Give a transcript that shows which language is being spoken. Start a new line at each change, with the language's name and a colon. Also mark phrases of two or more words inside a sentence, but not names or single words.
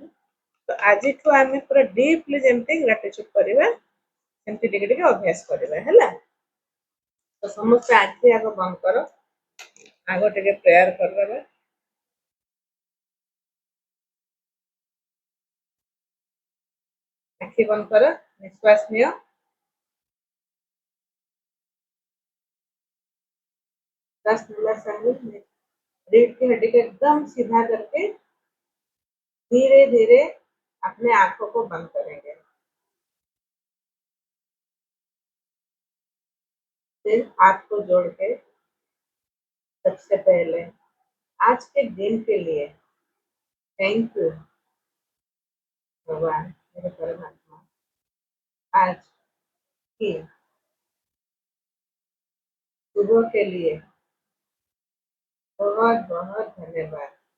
Odia: ତ ଆଜିଠୁ ଆମେ ପୁରା ଡିପଲି ଯେମିତି ଗ୍ରାଟିଚ୍ୟୁଡ କରିବା ସେମିତି ଟିକେ ଟିକେ ଅଭ୍ୟାସ କରିବା ହେଲା। ତ ସମସ୍ତେ ଆଖି ଆଗ ବନ୍ଦ କର, ଆଗ ଟିକେ ପ୍ରେୟାର କରିଦେବା। ଆଖି ବନ୍ଦ କର, ନିଶ୍ୱାସ ନିଅ।
Hindi: रीढ़ की हड्डी को एकदम सीधा करके धीरे धीरे अपने आंखों को बंद करेंगे। फिर हाथ को जोड़ के सबसे पहले आज के दिन के लिए
English: thank you
Hindi: भगवान, मेरे परमात्मा, आज की सुबह के लिए बहुत बहुत धन्यवाद।